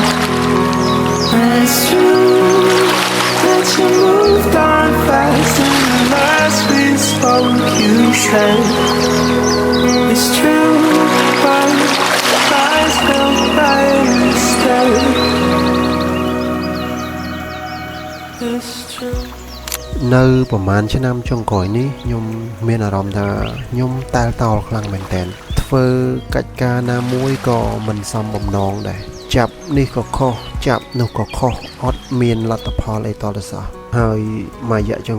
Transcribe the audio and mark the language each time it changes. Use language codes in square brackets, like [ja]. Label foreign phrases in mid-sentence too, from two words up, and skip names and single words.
[en] And it's true that you moved on fast, and the last we spoke you said it's true, but lies felt right instead. It's true. [km] នៅប្រហែលឆ្នាំចុងក្រោយនេះខ្ញុំមានអារម្មណ៍ថាខ្ញុំតែលតល់ខ្លាំងមែនទែនធ្វើកិច្ចការណាមួយក៏មិនសមបំណងដែរចាប់នេះក៏ខុសចាប់នោះក៏ខុសអត់មានលទ្ធផលអីតទៅសោះហើយមួយរយៈចុង